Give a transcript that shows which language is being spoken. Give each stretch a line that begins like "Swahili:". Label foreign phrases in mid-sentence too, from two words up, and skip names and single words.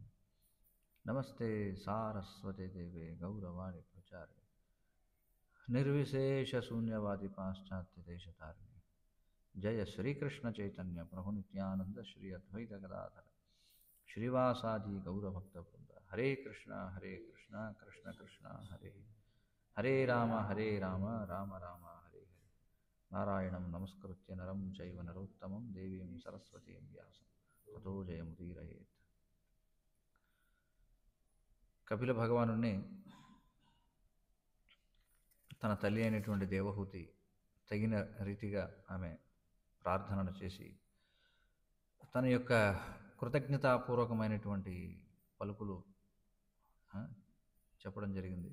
Sanskrit: నమస్తే సారస్వతే దేవే గౌరవాణి ప్రచారే నిర్విశేష శూన్యవాది పాశ్చాత్య దేశతారిణి. జయ శ్రీకృష్ణ చైతన్య ప్రభు నిత్యానంద శ్రీ అద్వైత గదాధర శ్రీవాసాది గౌరభక్త బృంద. హరే కృష్ణ కృష్ణ కృష్ణ హరే హరే రామ రామ రామ హరే హరే. నారాయణం నమస్కృత్య నరం చైవ నరోత్తమం దేవీం సరస్వతీం వ్యాసం తతో జయముదీరయేత్.
Telugu: కపిల భగవానుణ్ణి తన తల్లి అయినటువంటి దేవహూతి తగిన రీతిగా ఆమె ప్రార్థనలు చేసి తన యొక్క కృతజ్ఞతాపూర్వకమైనటువంటి పలుకులు చెప్పడం జరిగింది.